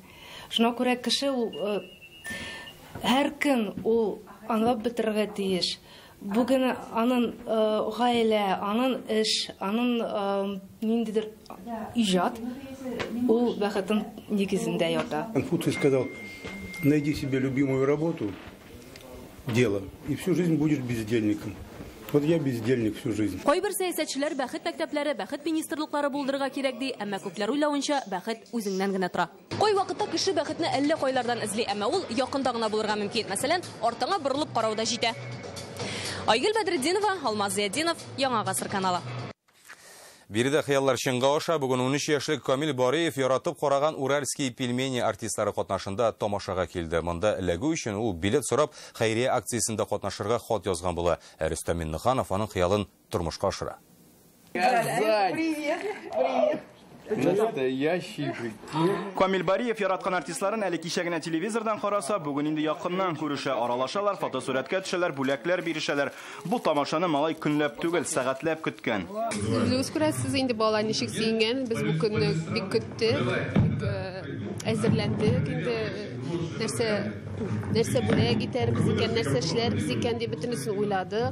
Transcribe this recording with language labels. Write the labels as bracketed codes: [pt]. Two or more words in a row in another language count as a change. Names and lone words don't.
[tt] Шуңа күрә кеше ул һәр көн ул аңлап бетерергә тиеш. Бүген аның гаилә, аның эш, аның ниндидер иҗат ул бәхетен нигезендә ята. [ru] Конфуций сказал: найди себе любимую работу, дело, и всю жизнь будешь бездельником. Вот я бездельник всю жизнь. [tt] Кайбер сәясәтчеләр бәхет мәктәпләре, бәхет министрлыклары булдырырга кирәк ди, әмма күпләр уйлавынча бәхет үзеңнән генә тора. Кай вакытта кеше бәхетне әллә кайлардан эзли, әмма ул якында гына булырга мөмкин. Мәсәлән, артыңа борылып карауда җитә. Айгөл Бәдретдинова, Алмаз Зияддинов, Яңа Гасыр каналы. Биредә хыяллар чынга аша. Бүген 13 яшьлек Камил Бариев яратып караган уральский пельмени артистлары катнашында тамашага килде. Монда эләгү өчен ул билет сорап хәйрия акциясендә катнашырга хат язган була. Рөстәм Миннеханов аның хыялын тормышка ашыра. [ru] Привет. Настоящий прикид. [tt] Камил Бариев яраткан артистларын әле кичәгенә телевизордан караса, бүген инде якыннан күрешә, аралашалар, фотосурәткә төшәләр, бүләкләр биришәләр. Бу тамашаны малай көнләп түгел, сәгатьләп көткән. Үзегез күрәсез инде балалар ничек сөйгән, без бу көнне бик көттек, әзерләндек, инде нәрсә бүләк итәрбез икән, нәрсә эшләрбез икән дип бөтенесен уйлады.